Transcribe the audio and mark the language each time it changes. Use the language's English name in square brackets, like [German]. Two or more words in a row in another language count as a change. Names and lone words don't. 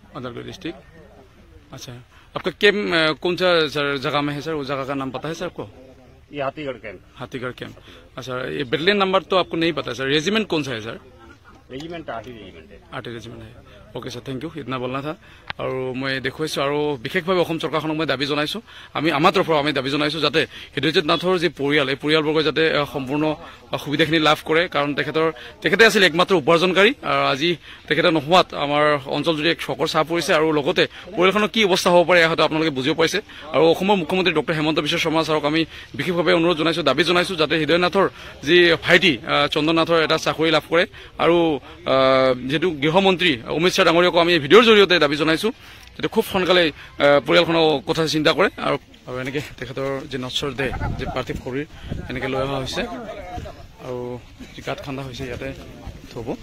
[Hindi] उदालगुड़ी डिस्ट्रिक्ट। अच्छा आपका कैंप कौन सा सर जगह में है सर? उस जगह का नाम पता है सर आपको? ये हाथीगढ़ कैंप। हाथीगढ़ कैंप। अच्छा ये बटालियन नंबर तो आपको नहीं पता सर? रेजिमेंट कौन सा है सर? रेजिमेंट 8 रेजिमेंट है। 8 रेजिमेंट है। ओके सर थैंक यू इतना बोलना था और मैं [Assamese] देखुৱাইছো আৰু বিশেষভাৱে অসম চৰকাৰখনক মই দাবী জনাইছো আমি আমাৰ তৰফৰ আমি দাবী জনাইছো যাতে হৃদয়জিৎ নাথৰ যি পৰিয়াল এই পৰিয়ালবৰ্গ যাতে সম্পূৰ্ণ সুবিধাখিনি লাভ কৰে কাৰণ তেখেতে আছিল একমাত্ৰ উপাৰ্জনকাৰী আৰু আজি তেখেতে নোহোৱাত আমাৰ অঞ্চল জুৰি এক শকৰ চাপ পৰিছে আৰু লগতে পৰিয়ালখনৰ কি অৱস্থা হ'ব পাৰে হয়তো আপোনালোকে বুজিব পাৰিছে আৰু অসমৰ মুখ্যমন্ত্ৰী ডক্টৰ হেমন্ত বিশ্ব শৰ্মা ছাৰক আমি বিশেষভাৱে অনুৰোধ জনাইছো দাবী জনাইছো যাতে হৃদয় নাথৰ যি ভাইটি চন্দন নাথৰ এটা চাকৰি লাভ কৰে আৰু যেহেতু গৃহমন্ত্ৰী অমিত শ্বাহ ডাঙৰীয়াক আমি ভিডিঅ'ৰ জৰিয়তে দাবী জনাইছো যাতে খুব সোনকালে পৰিয়ালখনৰ কথা চিন্তা কৰে আৰু এনেকে তেখেতৰ যি নশ্বৰ দেহ যি পাৰ্থিৱ শৰীৰ এনেকে লৈ অহা হৈছে আৰু যি গাঁত খান্দা হৈছে ইয়াতে থব